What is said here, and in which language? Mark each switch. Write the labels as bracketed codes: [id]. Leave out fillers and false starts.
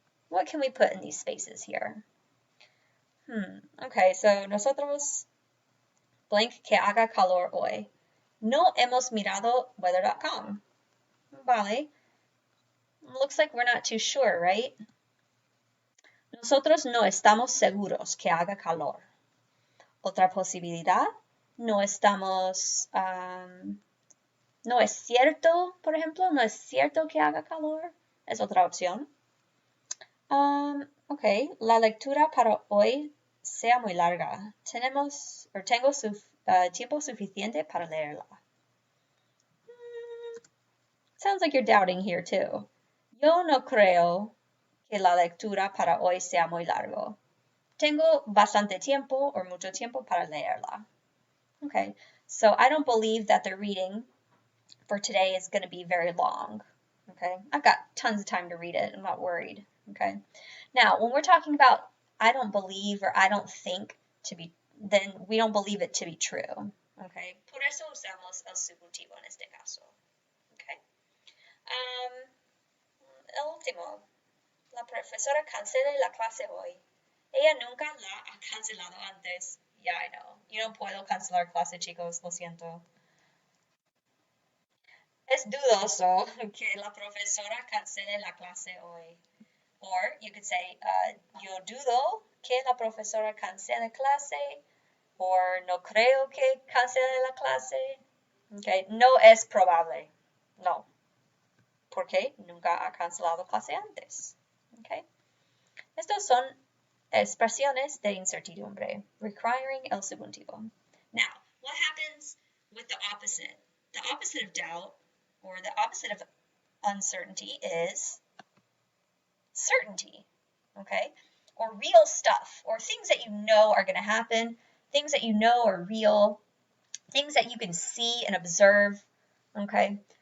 [en] What can we put in these spaces here? [es] Okay, so nosotros, blank, que haga calor hoy. No hemos mirado weather.com. Vale. [en] Looks like we're not too sure, right? [es] Nosotros no estamos seguros que haga calor. Otra posibilidad, no estamos, no es cierto, por ejemplo, no es cierto que haga calor. Es otra opción. Ok, la lectura para hoy sea muy larga. Tengo tiempo suficiente para leerla. [en] Sounds like you're doubting here too. [es] Yo no creo que la lectura para hoy sea muy largo. Tengo bastante tiempo or mucho tiempo para leerla. [en] Okay, so I don't believe that the reading for today is going to be very long. Okay, I've got tons of time to read it. I'm not worried. Okay, now when we're talking about I don't believe or I don't think to be, then we don't believe it to be true. [es] Okay, por eso usamos el subjuntivo en este caso. Okay, el último. La profesora cancela la clase hoy. Ella nunca la ha cancelado antes. [en] Yeah, I know. [es] Yo no puedo cancelar clase, chicos. Lo siento. Es dudoso que la profesora cancele la clase hoy. [en] Or you could say, [es] yo dudo que la profesora cancele clase. Or no creo que cancele la clase. Okay, no es probable. No. Porque nunca ha cancelado clase antes. Okay. Estos son expresiones de incertidumbre, requiring el subjuntivo. [en] Now, what happens with the opposite? The opposite of doubt, or the opposite of uncertainty, is certainty, okay? Or real stuff, or things that you know are going to happen, things that you know are real, things that you can see and observe, okay?